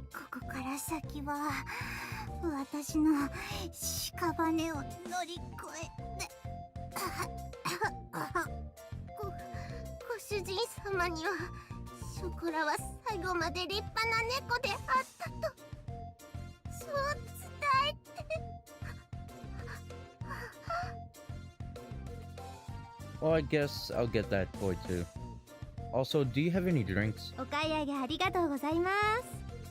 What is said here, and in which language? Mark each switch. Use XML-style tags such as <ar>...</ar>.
<ja>ここから先は私の屍を乗り越えてご主人様にはショコラは最後まで立派な猫であったとそう伝えて。</ja> <en>Well, I guess I'll get that toy too. Also, do you have any drinks?</en> <ja>お買い上げありがとうございます。</ja>